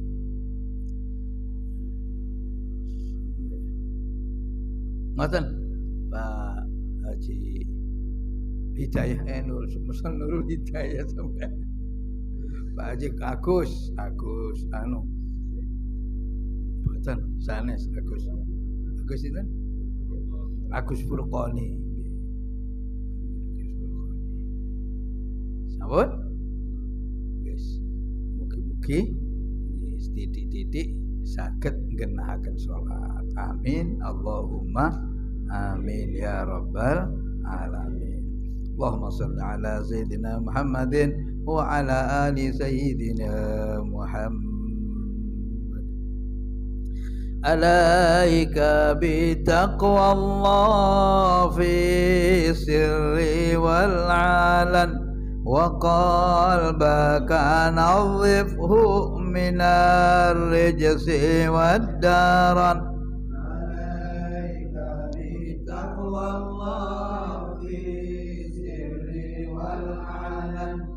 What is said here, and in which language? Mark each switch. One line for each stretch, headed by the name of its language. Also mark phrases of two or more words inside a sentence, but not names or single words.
Javanese: Ngoten Pak Haji Hidayah Nurul Hidayah sampai Pak Haji Agus anu boten sanes Agus itu Agus Furqani. Sampun? Guys, mugi-mugi titik-titik saged nggenahaken salat.
Arabic: آمين. اللهم آمين يا رب العالمين. اللهم صل على سيدنا محمد وعلى آل سيدنا محمد. عليك بتقوى الله في السر والعلن وقلبك نظفه من الرجس والدرن عليك بتقوى الله في السر والعلن